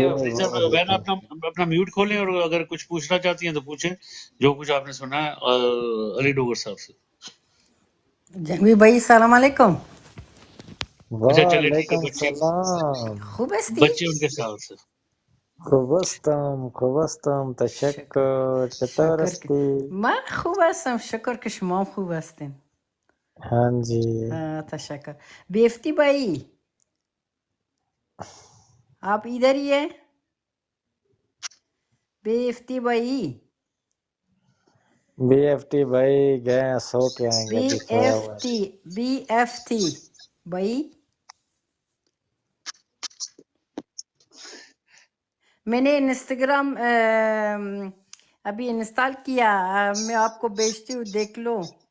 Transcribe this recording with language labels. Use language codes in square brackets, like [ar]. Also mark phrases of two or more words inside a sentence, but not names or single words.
[ur] فرشتہ بہن اپنا میوٹ کھولیں اور اگر کچھ پوچھنا چاہتی ہیں تو پوچھیں جو کچھ آپ نے سنا ہے علی ڈوگر صاحب سے. جنگوی بھائی [ar] السلام علیکم. [ur] اچھا چلے ٹھیک ہے. وعلیکم بچے السلام. [fa] خوب هستی؟ [ur] ان کے ساتھ سے. [fa] خوبستم تشکر. چطور شکر که هستی؟ من خوب هستم. شکر که شما هم خوب هستین. [ur] ہاں جی. [fa] تشکر. [ur] بیفتی بھائی آپ ادھر ہی ہے؟ بیفتی بھائی بی ایف ٹی بھائی گئے ہیں، سو کے آئیں گے، بی ابھی سویا ایف ہوا ہے. ٹی بی ایف ٹی بھائی میں نے انسٹاگرام ابھی انسٹال کیا، میں آپ کو بھیجتی ہوں، دیکھ لو.